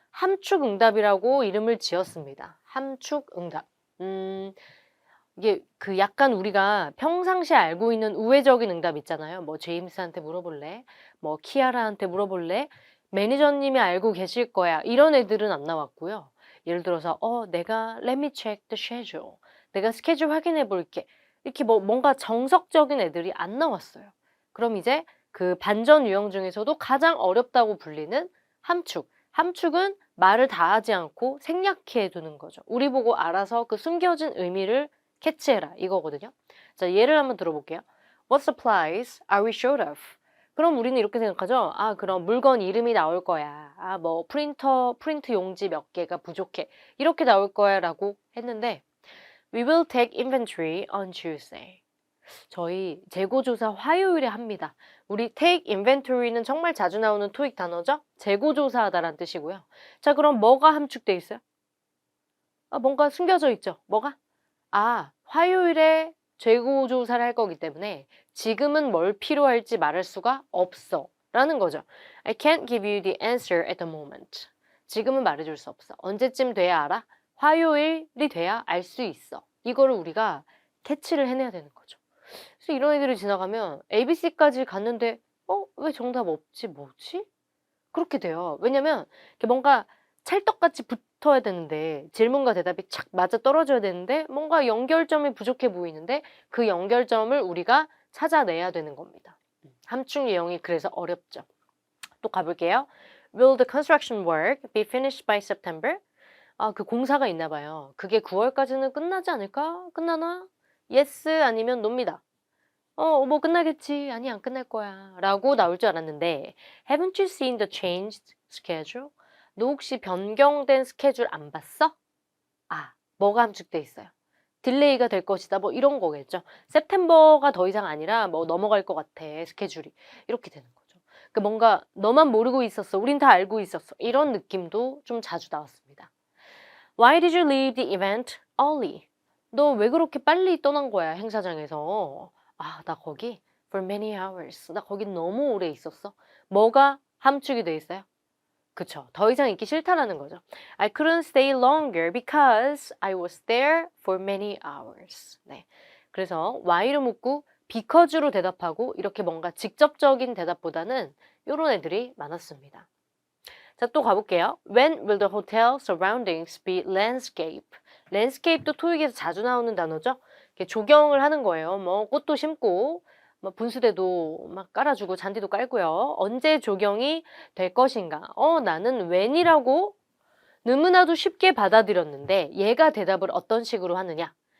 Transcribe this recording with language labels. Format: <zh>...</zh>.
<ko>함축응답이라고 이름을 지었습니다. 함축응답. 이게 그 약간 우리가 평상시에 알고 있는 우회적인 응답 있잖아요. 뭐 제임스한테 물어볼래? 뭐 키아라한테 물어볼래? 매니저님이 알고 계실 거야. 이런 애들은 안 나왔고요. 예를 들어서 내가</ko> <en>let me check the schedule.</en> <ko>내가 스케줄 확인해 볼게. 이렇게 뭐 뭔가 정석적인 애들이 안 나왔어요. 그럼 이제 그 반전 유형 중에서도 가장 어렵다고 불리는 함축. 함축은 말을 다 하지 않고 생략해 두는 거죠. 우리 보고 알아서 그 숨겨진 의미를 캐치해라 이거거든요. 자, 예를 한번 들어볼게요.</ko> <en>What supplies are we short of?</en> <ko>그럼 우리는 이렇게 생각하죠. 아, 그럼 물건 이름이 나올 거야. 아, 뭐 프린트 용지 몇 개가 부족해. 이렇게 나올 거야라고 했는데</ko> <en>We will take inventory on Tuesday.</en> <ko>저희 재고조사 화요일에 합니다. 우리 take inventory는 정말 자주 나오는 토익 단어죠? 재고조사하다라는 뜻이고요. 자, 그럼 뭐가 함축돼 있어요? 뭔가 숨겨져 있죠. 뭐가? 화요일에 재고조사를 할 거기 때문에 지금은 뭘 필요할지 말할 수가 없어. 라는 거죠.</ko> <en>I can't give you the answer at the moment.</en> <ko>지금은 말해줄 수 없어. 언제쯤 돼야 알아? 화요일이 돼야 알 수 있어. 이거를 우리가 캐치를 해내야 되는 거죠. 그래서 이런 애들이 지나가면 ABC까지 갔는데 왜 정답 없지? 뭐지? 그렇게 돼요. 왜냐면 이렇게 뭔가 찰떡같이 붙어야 되는데 질문과 대답이 착 맞아떨어져야 되는데 뭔가 연결점이 부족해 보이는데 그 연결점을 우리가 찾아내야 되는 겁니다. 함축 유형이 그래서 어렵죠. 또 가볼게요.</ko> <en>Will the construction work be finished by September?</en> <ko>그 공사가 있나 봐요. 그게 9월까지는 끝나지 않을까? 끝나나? Yes 아니면 no입니다. 뭐 끝나겠지. 아니, 안 끝날 거야. 라고 나올 줄 알았는데</ko> <en>Haven't you seen the changed schedule?</en> <ko>너 혹시 변경된 스케줄 안 봤어? 뭐가 함축돼 있어요? 딜레이가 될 것이다. 뭐 이런 거겠죠. september가 더 이상 아니라 뭐 넘어갈 것 같아. 스케줄이. 이렇게 되는 거죠. 그 뭔가 너만 모르고 있었어. 우린 다 알고 있었어. 이런 느낌도 좀 자주 나왔습니다.</ko> <en>Why did you leave the event early?</en> <ko>너 왜 그렇게 빨리 떠난 거야, 행사장에서? 나 거기</ko> <en>for many hours.</en> <ko>나 거기 너무 오래 있었어. 뭐가 함축이 돼 있어요? 그쵸. 더 이상 있기 싫다라는 거죠.</ko> <en>I couldn't stay longer because I was there for many hours.</en> <ko>네. 그래서 why를 묻고 because로 대답하고 이렇게 뭔가 직접적인 대답보다는 이런 애들이 많았습니다. 자, 또 가볼게요.</ko> <en>When will the hotel surroundings be landscape?</en> <ko>landscape도 토익에서 자주 나오는 단어죠. 이렇게 조경을 하는 거예요. 뭐 꽃도 심고 뭐 분수대도 막 깔아주고 잔디도 깔고요. 언제 조경이 될 것인가? 나는 when이라고 너무나도 쉽게 받아들였는데 얘가 대답을 어떤 식으로 하느냐?</ko>